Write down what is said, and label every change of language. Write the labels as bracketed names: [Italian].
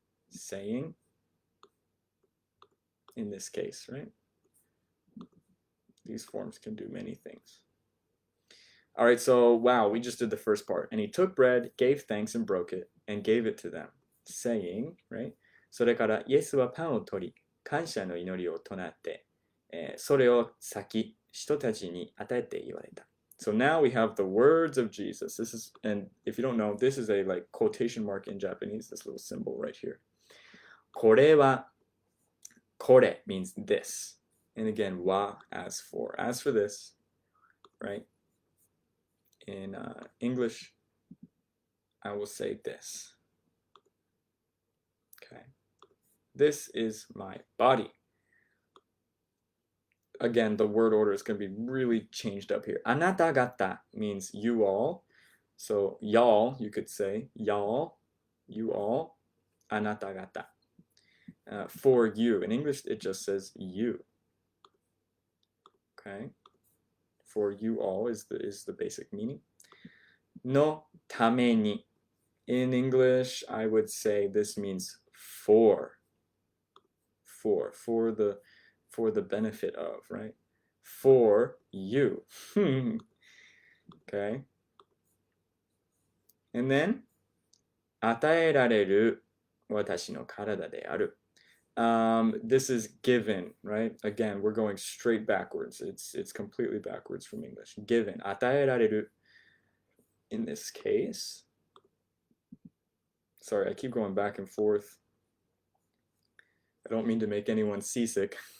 [English] Saying in this case, right? These forms can do many things. All right, so wow, we just did the first part. And he took bread, gave thanks, and broke it, and gave it to them, saying, right? [Japanese] それからイエスはパンを取り、感謝の祈りを唱って、それを裂き、人たちに与えて言われた。 [English] So now we have the words of Jesus. This is, and if you don't know, this is a like quotation mark in Japanese, this little symbol right here. [Japanese] これは、これ [English] means this. And again, wa as for. As for this, right? In English, I will say this. Okay. This is my body. Again, the word order is going to be really changed up here. Anata gata means you all. So y'all, you could say y'all, you all, anata gata. For you. In English, it just says you. Okay. For you all is the basic meaning. [Japanese] No tame ni. [English] In English, I would say this means for the benefit of, right? For you. Okay. And then [Japanese] 与えられる私の体である. [English] This is given, right? Again, we're going straight backwards. It's completely backwards from English. Given. [Japanese] 与えられる. [English] In this case. Sorry, I keep going back and forth. I don't mean to make anyone seasick.